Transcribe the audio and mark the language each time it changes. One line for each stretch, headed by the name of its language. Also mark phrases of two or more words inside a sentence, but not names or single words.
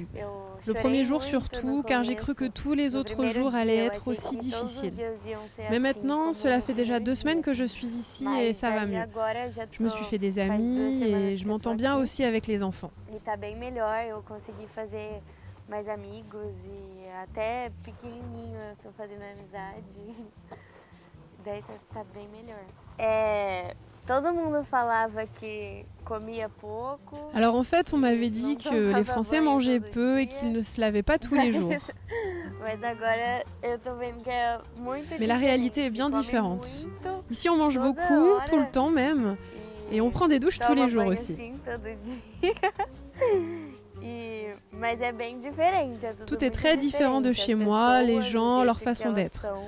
French: Le premier jour surtout, car j'ai cru que tous les autres jours allaient être aussi difficiles. Mais maintenant, cela fait déjà 2 semaines que je suis ici et ça va mieux. Je me suis fait des amis et je m'entends bien aussi avec les enfants.
Portuguese: Mais amigos e até pequenininho eu tô fazendo amizade. Daí tá bem melhor. Todo mundo falava que comia pouco.
French: Alors en fait, on m'avait dit que les Français mangeaient peu et qu'ils ne se lavaient pas tous les jours. Mais la réalité est bien différente. Ici, on mange beaucoup, tout le temps même, et on prend des douches tous les jours aussi. Tout est très différent de chez moi, les gens, leur façon d'être.